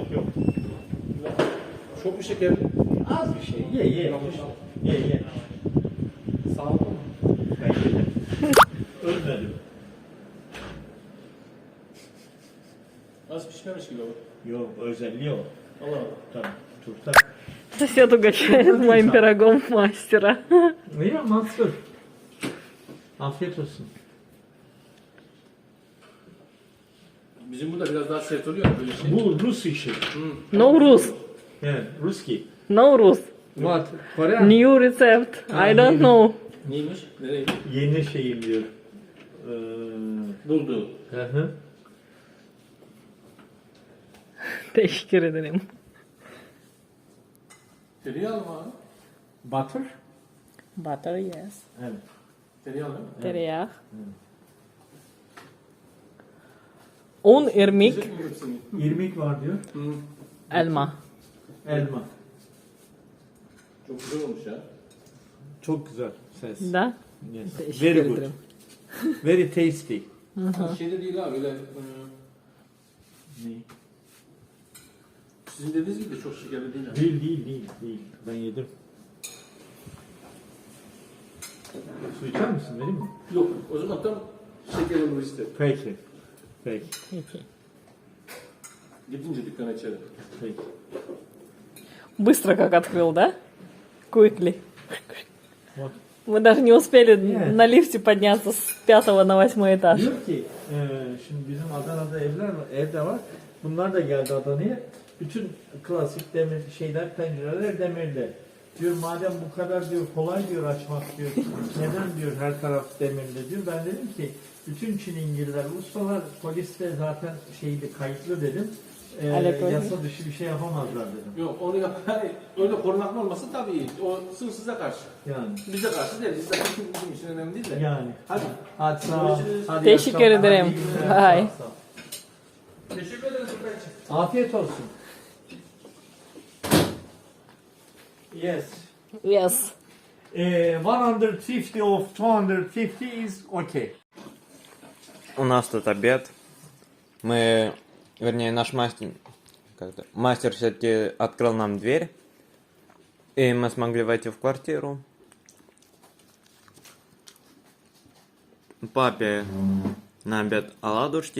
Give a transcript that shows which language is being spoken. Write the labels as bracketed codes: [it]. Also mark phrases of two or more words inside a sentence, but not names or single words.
[tr] Çok mu şekerli? Az bir şey. Ye. Ye. Sağlıklı mı? Ben yedim. Ölmedim. Az pişmemiş gibi o. Yok özelliği o. Allah Allah. Tamam. Turta. [ru] Сосед угощает моим пирогом мастера. [tr] İyi Mansur. Afiyet olsun. Bizim burada biraz daha sert oluyor böyle şey. Bu Rus işi. [en] No Rus. [tr] Evet, Ruski. [en] No Rus. What? Korean. New recept. I don't know. [tr] Neymiş? Nereye? Yeni şeyim diyor. Buldu. Hı. Teşekkür ederim. Tereyağı mı abi? [en] Butter? Butter, yes. [tr] Evet. Tereyağı değil mi? Tereyağı. Un, irmik, Güzel mi hepsini? İrmik var diyor. elma. Elma. Çok güzel olmuş ya. Çok güzel ses. [ru] Да? [en] Yes. [tr] Teşekkür [en] Very good. [tr] ederim. [en] Very tasty. [tr] Şeyde değil abi öyle Ne? sizin dediğiniz gibi de çok şekerli değil. Yani. Değil. Ben yedim. Su içer misin? Vereyim mi? Yok o zaman tam şeker olur işte. Peki. Peki. Gidince dükkana içerim. Peki. [ru] Быстро как открыл, да? Quickly. Вот. Мы даже не успели Нет. на лифте подняться с 5 на 8 этаж. [tr] Diyor ki şimdi bizim Adana'da evde var. Bunlar da geldi Adana'ya. Bütün klasik demir şeyler, pencereler demirli. Diyor madem bu kadar diyor kolay diyor açmak diyor. Neden diyor her taraf demirli diyor. Ben dedim ki bütün Çilingirler, ustalar poliste zaten şeydi kayıtlı dedim. Alakalı. Yasa dışı bir şey yapamazlar dedim. Yok onu yap. Hani öyle korunaklı olması tabii iyi. O sınırsıza karşı. Yani. Bize karşı değil. Biz de bizim için önemli değil de. Yani. Hadi. Hadi sağ ol. Görüşürüz. Hadi Teşekkür iyi akşamlar. ederim. Hadi iyi günler. [en] Bye. [tr] Sağ ol. Teşekkür ederiz Furkan için. Afiyet olsun. [en] Yes. Yes. 150 of 250 is okay. [ru] У нас тут обед. Мы, вернее, наш мастер все-таки открыл нам дверь. И мы смогли войти в квартиру. Папе на обед оладушки.